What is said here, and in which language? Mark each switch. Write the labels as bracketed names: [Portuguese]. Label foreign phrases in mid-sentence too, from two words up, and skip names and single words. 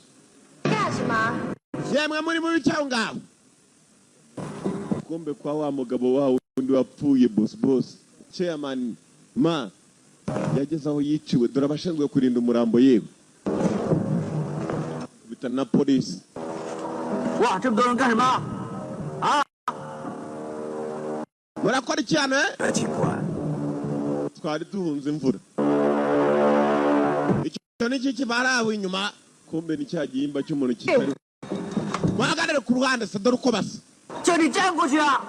[Chinese] 干什么？ [Kinyarwanda] yemwe muri mu bicaho ngaho kumbe kwa wa mugabo wawe undi wapfuye [English] boss chairman [Kinyarwanda] ma yageze aho yiciwe dore abashinzwe kurinda umurambo yewe bita na polisi [Chinese] 哇，这么多人干什么？啊！ [Kinyarwanda] murakora icyane [Chinese] 警官， [Kinyarwanda] twari duhunze imvura icyo ni iki barawe inyuma kumbe ni cya gihimba cy'umuntu kitari muhagarare ku ruhande se dore uko basa [Chinese] 叫你站过去啊！